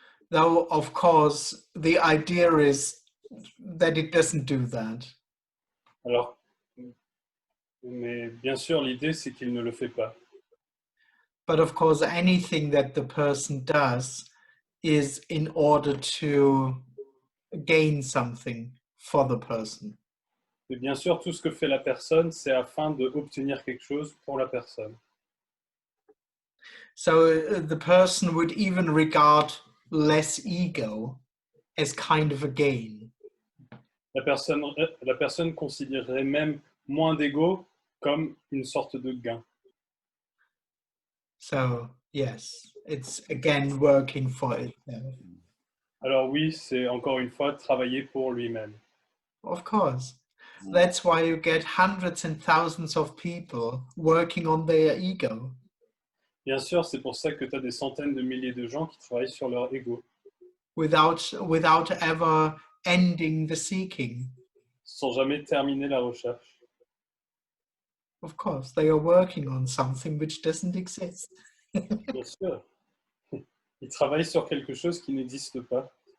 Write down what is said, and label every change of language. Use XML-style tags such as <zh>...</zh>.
<en>Though, of course, the idea is that it doesn't do that.</en> <fr>Alors, mais bien sûr, l'idée, c'est qu'il ne le fait pas.</fr> <en>But of course, anything that the person does is in order to gain something for the person.</en> <fr>Mais bien sûr, tout ce que fait la personne, c'est afin d'obtenir quelque chose pour la personne.</fr> <en>So the person would even regard less ego as kind of a gain.</en> <fr>La personne considérerait même moins d'ego comme une sorte de gain.</fr> <en>So yes, it's again working for itself.</en> <fr>Alors oui, c'est encore une fois travailler pour lui-même.</fr> <en>Of course. That's why you get hundreds and thousands of people working on their ego.</en> <fr>Bien sûr, c'est pour ça que tu as des centaines de milliers de gens qui travaillent sur leur ego.</fr> <en>Without ever ending the seeking.</en> <fr>Sans jamais terminer la recherche.</fr> <en>Of course, they are working on something which doesn't exist.</en> <fr>Bien sûr. Ils travaillent sur quelque chose qui n'existe pas.</fr>